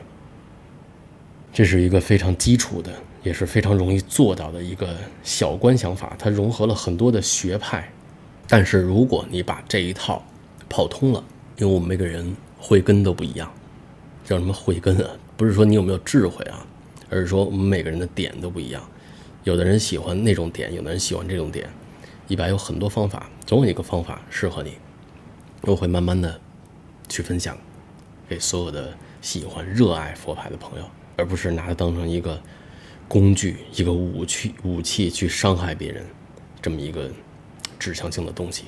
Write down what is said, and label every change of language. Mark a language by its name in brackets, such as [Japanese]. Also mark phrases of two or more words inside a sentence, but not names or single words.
[Chinese] 這是一個非常基礎的，也是非常容易做到的一個小觀想法，它融合了很多的學派。但是如果你把這一套跑通了，因为我们每個人慧根都不一樣，叫什麼慧根啊？不是說你有沒有智慧啊，而是說我們每個人的點都不一樣。有的人喜歡那種點，有的人喜歡這種點。100有很多方法，總有一個方法適合你。我會慢慢的去分享給所有的喜歡熱愛佛牌的朋友，而不是拿它當成一個工具、一個武器去傷害別人，這麼一個指向性的東西。